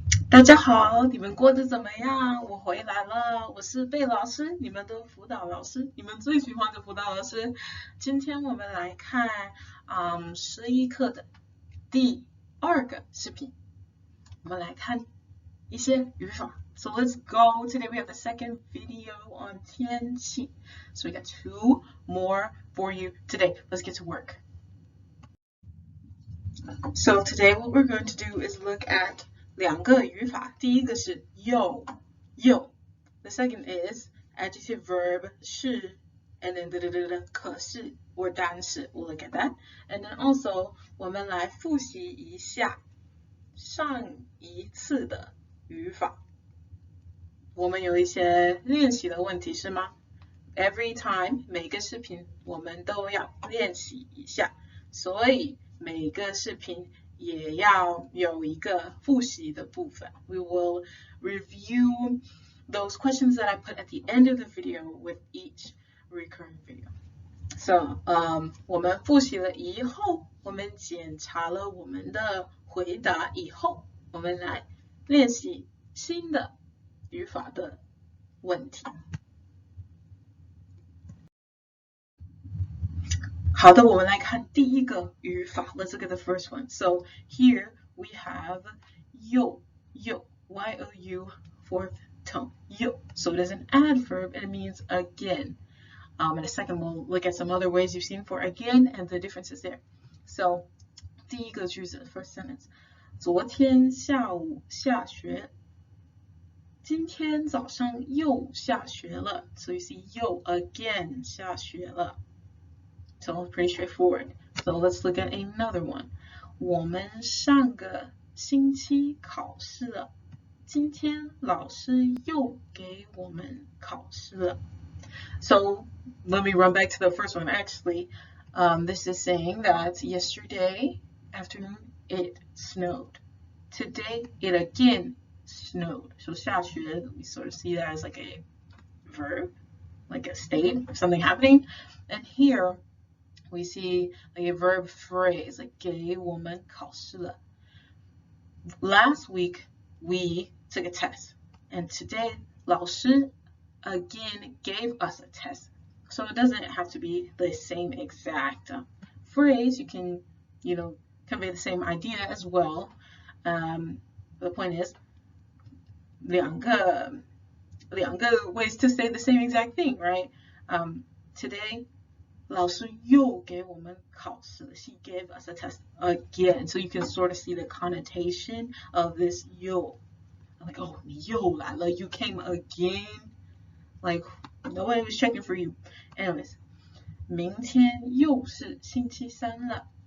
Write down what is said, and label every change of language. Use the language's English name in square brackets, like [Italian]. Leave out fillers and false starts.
[Chinese] 大家好，你们过得怎么样？我回来了，我是贝老师，你们的辅导老师，你们最喜欢的辅导老师。今天我们来看11课的第2个视频，我们来看一些语法。 [English] So let's go. Today we have the second video on 天气. So we got 2 more for you today. Let's get to work. So today what we're going to do is look at [Chinese] 2个语法，第一个是 [English] you. The second is adjective verb 是 and then 可是 or 但是 we'll look at that. And then also [Chinese] 我们来复习一下上一次的语法。我们有一些练习的问题是吗？ [English] Every time [Chinese] 每个视频我们都要练习一下，所以每个视频也要有一个复习的部分。 [English] We will review those questions that I put at the end of the video with each recurring video. [Chinese] So, 我们复习了以后，我们检查了我们的回答以后，我们来练习新的语法的问题。好的，我们来看第一个语法。 [English] Let's look at the first one. So here we have you, Y-O-U, fourth tone, you. So it is an adverb and it means again. In a second, we'll look at some other ways you've seen for again and the differences there. So [Chinese] 第一个句子 [English] first sentence. [Chinese] 昨天下午下雪，今天早上又下雪了。 [English] So you see, 又 again [Chinese] 下雪了。 [English] So pretty straightforward. So let's look at another one. [Chinese] 我们上个星期考试了，今天老师又给我们考试了。 [English] So let me run back to the first one. Actually, this is saying that yesterday afternoon it snowed. Today it again snowed. So 下雪, we sort of see that as like a verb, like a state of something happening. And here we see like a verb phrase, like [Chinese] 给我们考试了. [English] Last week, we took a test. And today, 老师 again gave us a test. So it doesn't have to be the same exact phrase. You can, convey the same idea as well. The point is, 两个 ways to say the same exact thing, right? Today, [Chinese] 老师又给我们考试了. [English] She gave us a test again. So you can sort of see the connotation of this 又. Like, oh, [Chinese] 你又来了. [English] You came again. Like, nobody was checking for you. [Chinese] Anyways, 明天又是星期三了.